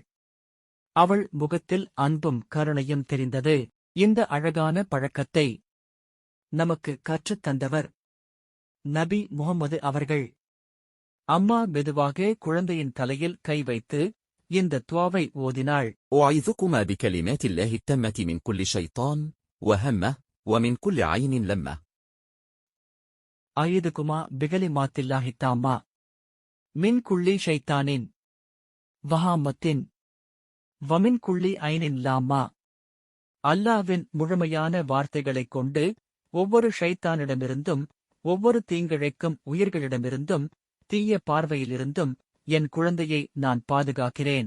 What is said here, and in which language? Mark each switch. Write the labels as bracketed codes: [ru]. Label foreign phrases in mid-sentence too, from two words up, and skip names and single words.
[ta] அவள் முகத்தில் அன்பும் கருணையும் தெரிந்தது. இந்த அழகான பழக்கத்தை நமக்கு கற்றுத் தந்தவர் நபி முஹம்மது அவர்கள். அம்மா மெதுவாக குழந்தையின் தலையில் கை வைத்து இந்த துஆவை ஓதினாள். [ar] أعيذكما بكلمات الله التامة من كل شيطان وهمة ومن كل عين لمة. أعيذكما بكلمات الله التامة من كل شيطان وهامة ومن كل عين لامة. [ta] அல்லாஹ்வின் முழுமையான வார்த்தைகளைக் கொண்டு ஒவ்வொரு ஷைத்தானிடமிருந்தும், ஒவ்வொரு தீங்கிழைக்கும் உயிர்களிடமிருந்தும், தீய பார்வையிலிருந்தும் என் குழந்தையை நான் பாதுகாக்கிறேன்.